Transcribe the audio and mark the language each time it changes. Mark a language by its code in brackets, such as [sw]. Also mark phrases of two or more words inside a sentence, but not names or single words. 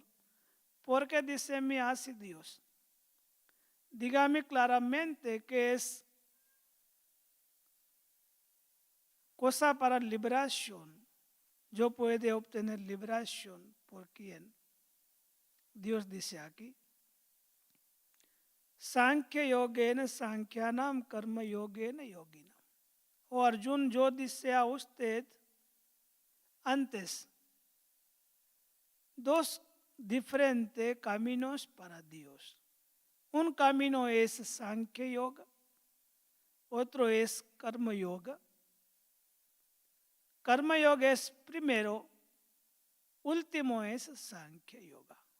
[es] ¿Por qué dice me así Dios? Dígame claramente que es cosa para liberación. Yo puedo obtener liberación. ¿Por quién? Dios dice aquí. [sa] साङ्ख्य योगेन साङ्ख्यानां कर्म योगेन योगिना. [es] O Arjun, yo dice a usted antes dos diferentes caminos para Dios. Un camino es Sankhya Yoga, otro es Karma Yoga. Karma Yoga es primero, último es Sankhya Yoga.